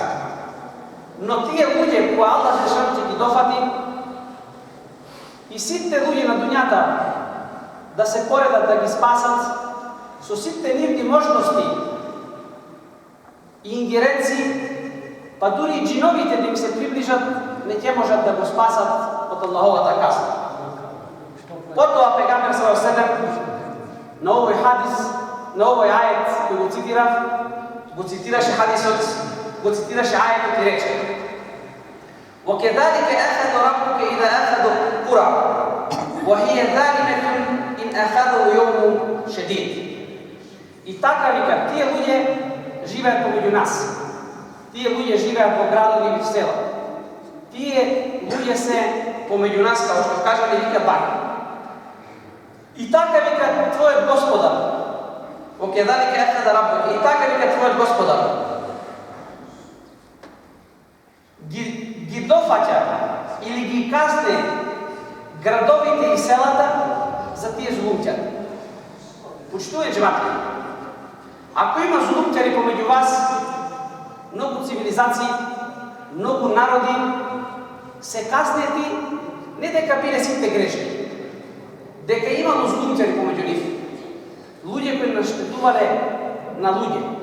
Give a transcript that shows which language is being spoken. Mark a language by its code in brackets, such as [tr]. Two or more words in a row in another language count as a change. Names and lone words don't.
[mk] Но тие луѓе кои Аллах Желешану ќе ги дофати и сите луѓе на дуњата да се поредат да ги спасат со сите нивни можности и ингеренции, па дури и джиновите да им се приближат, не ќе можат да го спасат од Аллаховата казна. Потоа пегамбер [ar] صلى الله عليه وسلم [mk] на овој хадис, на овој ајет кој го цитирав, го цитираше хадисот, го цитираше ајетот и рече: [ar] وَكَذَلِكَ أَخَذَ رَبُّكَ إِذَا أَخَذَ الْقُرَى وَهِيَ ظَالِمَةٌ إِنْ أَخَذَهُ يَوْمٌ شَدِيدٌ. [mk] И така, вика, тие луѓе живеат помеѓу нас. Тие луѓе живеат во градови и в села. Тие луѓе се помеѓу нас, како што кажале, вика бака. И така, вика, твојот Господар, [ar] وَكَذَلِكَ أَخَذَ رَبُّكَ, [mk] и така, вика, твојот Господар ги дофаќа или ги казне градовите и селата за тие зулумчари. Почитувани џемати, ако има зулумчари помеѓу вас, многу цивилизации, многу народи се каснети не дека биле сите грешни, дека имало злумчари помеѓу нив, луѓе кои наштетувале на луѓе.